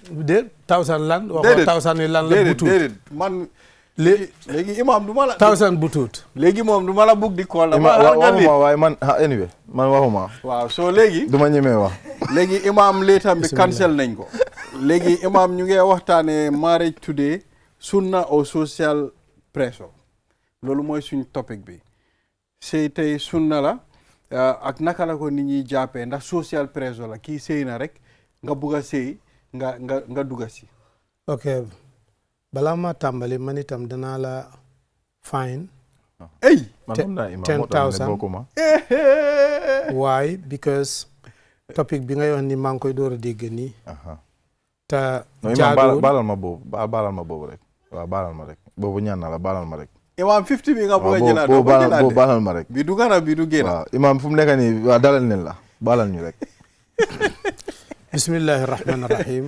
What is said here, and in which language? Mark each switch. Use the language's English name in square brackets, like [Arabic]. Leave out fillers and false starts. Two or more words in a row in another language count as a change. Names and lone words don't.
[Wolof] Déet 1000 lan. waxoo 1000 yi lan la bu tuut. déedéet man. léegi Imam du ma la. 1000 bu tuut. léegi moom du ma la bugg di kool. waxuma waaye man anyway man waxuma. waaw soo léegi. du ma ñemee wax. léegi Imam leetam bi cancel nañ ko. léegi Imam ñu ngi waxtaanee marriage today sunna [English] or social pressure [Wolof] loolu mooy suñ topic bi. sëy tey sunna la ak naka la ko nit ñi jàppee ndax [English] social pressure [Wolof] la kii sëy na rek nga bugg a sëy nga dugga si. ok balaa ma tàmbali man itam danaa la fine. ey 10,000. why because topic bi ngay wax ni maa ngi koy door a dégg nii. te jaaduwul baalal ma boobu rek waaw baalal ma rek boobu ñaan na la baalal ma rek. Imam 50 bi nga bëgg a jëlaat boobu baalal ma rek. bi du gana bi du génn. waaw Imam fu mu nekk nii waaw dalal ne la baalal ñu rek. [Arabic] بسم الله الرحمن الرحيم.